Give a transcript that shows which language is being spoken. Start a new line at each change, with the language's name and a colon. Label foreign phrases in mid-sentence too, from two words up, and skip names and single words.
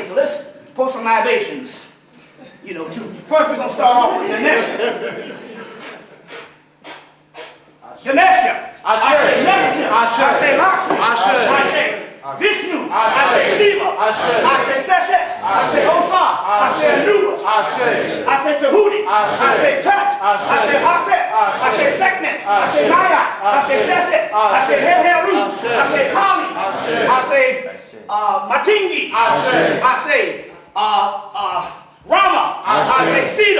English: So let's pour some libations, you know, too. First we're going to start off with Ganesha. Ganesha. I say Lakshmi. I say Vishnu. I say Shiva. I say Seshet. I say Osa. I say Anubis. I say Tahuti. I say Tut. I say Aset. I say Sekhmet. I say Maya. I say Seset. I say Heru. I say Kali. I say Matingi. I say Rama. I say Sita.